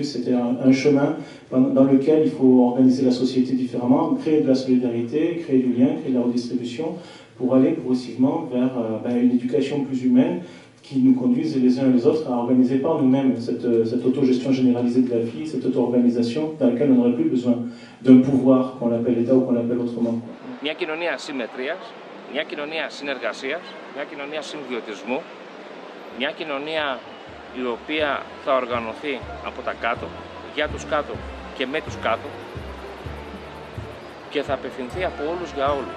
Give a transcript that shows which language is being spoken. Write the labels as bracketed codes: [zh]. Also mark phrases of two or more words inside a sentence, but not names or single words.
[fr] C'était un chemin dans lequel il faut organiser la société différemment, créer de la solidarité, créer du lien, créer de la redistribution, pour aller progressivement vers une éducation plus humaine qui nous conduise les uns et les autres à organiser par nous-mêmes cette autogestion généralisée de la vie, cette auto-organisation dans laquelle on n'aurait plus besoin d'un pouvoir, qu'on l'appelle État ou qu'on l'appelle autrement. [el] Μια κοινωνία συμμετρίας, μια κοινωνία συνεργασίας, μια κοινωνία συμβιωτισμού, μια κοινωνία η οποία θα οργανωθεί από τα κάτω, για τους κάτω και με τους κάτω και θα απευθυνθεί από όλους για όλους.